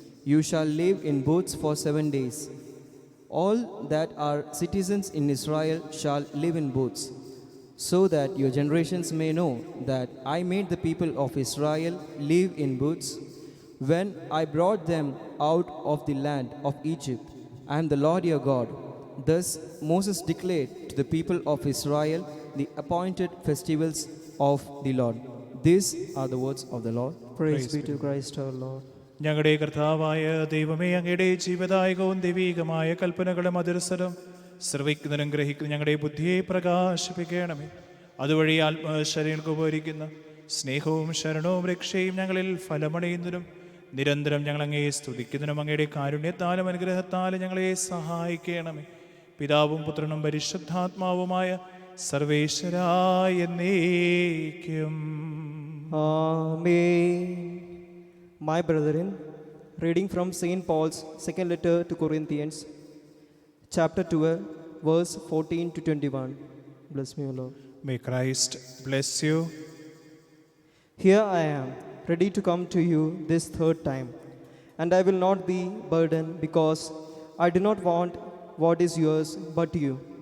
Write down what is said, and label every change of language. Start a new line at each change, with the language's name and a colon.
English: You shall live in booths for 7 days. All that are citizens in Israel shall live in booths, so that your generations may know that I made the people of Israel live in booths when I brought them out of the land of Egypt. I am the Lord your God. Thus Moses declared to the people of Israel the appointed festivals of the Lord. These are the words of the Lord. Praise be to Christ our Lord.
Malayalam: ഞങ്ങളുടെ കർത്താവായ ദൈവമേ, അങ്ങയുടെ ജീവദായകവും ദൈവീകമായ കൽപ്പനകളും അതിരസരം ശ്രവിക്കുന്നതിനും ഗ്രഹിക്കുന്ന ഞങ്ങളുടെ ബുദ്ധിയെ പ്രകാശിപ്പിക്കണമേ. അതുവഴി ആത്മശരീരങ്ങൾക്ക് ഉപകരിക്കുന്ന സ്നേഹവും ശരണവും രക്ഷയും ഞങ്ങളിൽ ഫലമണയുന്നതിനും നിരന്തരം ഞങ്ങൾ അങ്ങയെ സ്തുതിക്കുന്നതിനും അങ്ങയുടെ കാരുണ്യത്താലും അനുഗ്രഹത്താലും ഞങ്ങളെ സഹായിക്കണമേ. പിതാവും പുത്രനും പരിശുദ്ധാത്മാവുമായ സർവേശ്വരായ എന്നേക്കും.
English: Amen. My brethren, reading from St. Paul's second letter to Corinthians, chapter 12, verse 14 to 21. Bless me, O Lord. May Christ bless you. Here I am, ready to come to you this third time, and I will not be burdened, because I do not want what is yours but you.